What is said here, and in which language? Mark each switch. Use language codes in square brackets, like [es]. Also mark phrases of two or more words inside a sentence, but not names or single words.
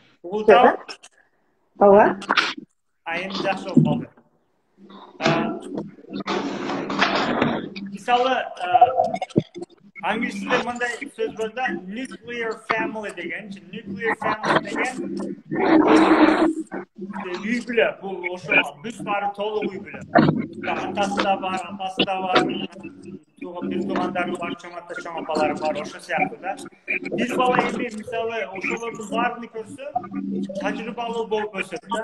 [ky] Угултабы? Ооба. Эми жакшы болуп калды. Мисалы, англис тилинде мындай сөз бар да, [en] nuclear family [ky] деген. [en] Nuclear family [ky] деген үй бүлө. Бул ошо бүт баары толук үй бүлө. Атасы да бар, апасы да бар, бир туугандары бар, чоң ата, чоң апалары бар, ошо сыяктуу да. Бир бала эми мисалы ошолордун баарын көрсө, тажрыйбалуу болуп өсөт да.